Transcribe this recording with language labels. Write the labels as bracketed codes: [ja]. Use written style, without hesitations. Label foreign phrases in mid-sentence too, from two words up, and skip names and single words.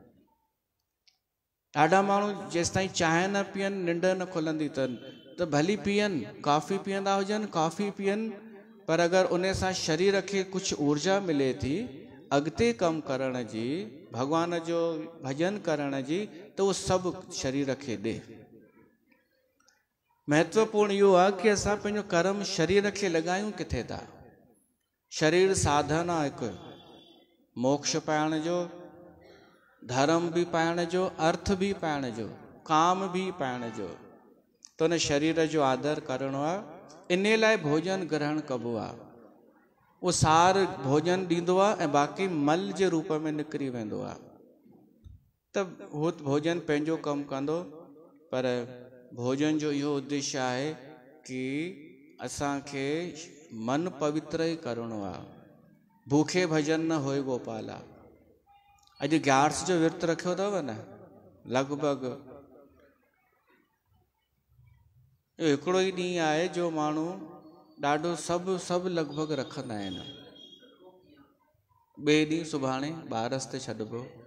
[sd] ॾाढा माण्हू जेसिताईं चांहि न पीअनि निंड न खुलंदी अथनि त भली पीअनि, कॉफ़ी पीअंदा हुजनि कॉफ़ी पीअनि, पर अगरि उन सां शरीर खे कुझु ऊर्जा मिले थी अॻिते कमु करण जी, भॻवान जो भॼन करण जी, त उहो सभु शरीर खे ॾे। महत्वपूर्ण इहो आहे कि असां पंहिंजो कर्म शरीर खे लॻायूं किथे था। शरीर साधन आहे हिकु, मोक्ष पाइण जो, धर्म भी पाइण जो, अर्थ भी पाइण जो, काम भी पाइण जो, तो उन शरीर जो आदर करणो आहे। इन लाइ भोजन ग्रहण कबो आहे। वो सार भोजन ॾींदो आहे ऐं बाक़ी मल जे रूप में निकिरी वेंदो आहे, त उहो भोजन पंहिंजो कमु कंदो। पर भोजन जो इहो उद्देश्य आहे कि असांखे मन पवित्र ई करणो आहे। [hi] भूखे भजन न होए गोपाला। [sd] अॼु ग्यारस जो विर्त रखियो अथव न, लॻभॻि हिकिड़ो ई ॾींहुं आहे जो माण्हू ॾाढो सभु लॻभॻि रखंदा आहिनि। ॿिए ॾींहुं सुभाणे ॿारस ते छॾिबो।